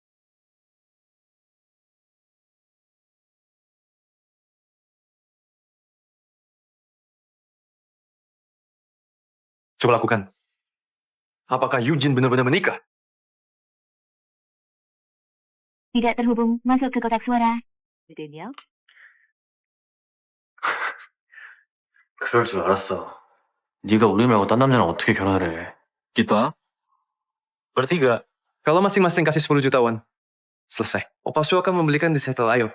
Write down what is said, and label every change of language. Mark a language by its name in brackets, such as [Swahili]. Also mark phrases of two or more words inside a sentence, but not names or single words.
[Indonesian] coba lakukan. Apakah Eugene benar-benar menikah? Tidak terhubung. Masuk ke kotak suara. [Korean] 그럴 줄 알았어. 네가 우리 말고 딴 남자랑 어떻게 결혼을 해? [Indonesian] Kita? Bertiga. Kalau masing-masing kasih 10 juta won. Selesai. Opa Su akan membelikan di settle, ayo.